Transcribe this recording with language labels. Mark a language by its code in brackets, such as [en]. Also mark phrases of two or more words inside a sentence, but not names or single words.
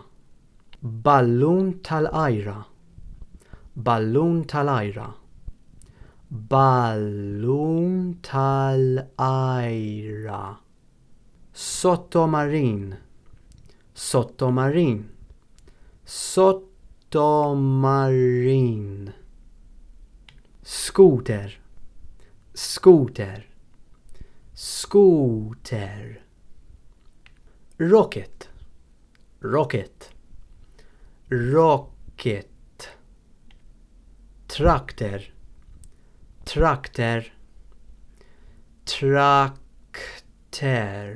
[mt] Ballon tal-ajra, ballon tal-ajra, ballon tal-ajra. Sottomarine, sottomarine, sottomarine. [en] Scooter, scooter, scooter. Rocket, rocket, rocket. Tractor, tractor, tractor.